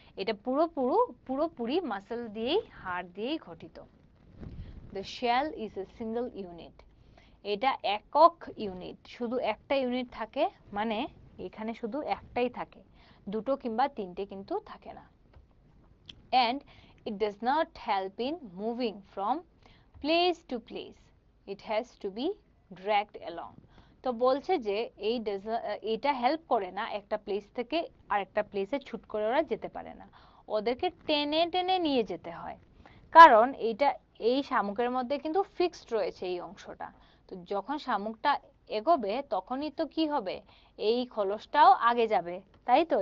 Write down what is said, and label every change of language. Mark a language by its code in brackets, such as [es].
[bn] এটা পুরোপুরি মাসল দিয়েই, হাড় দিয়েই গঠিত। [en] the shell is a single unit, [bn] এটা একক ইউনিট, শুধু একটা ইউনিট থাকে, মানে এখানে শুধু একটাই থাকে, দুটো কিংবা তিনটে কিন্তু থাকে না। [en] And it does not help in moving from place to place, it has to be dragged along. [bn] তো বলছে যে এটা হেল্প করে না একটা প্লেস থেকে আরেকটা প্লেসে ছুট করে ওরা যেতে পারে না, ওদেরকে টেনে টেনে নিয়ে যেতে হয়। কারণ এই শামুকের মধ্যে কিন্তু ফিক্সড রয়েছে এই অংশটা। তো যখন শামুকটা এগোবে তখনই তো কি হবে, এই খোলসটাও আগে যাবে, তাই তো?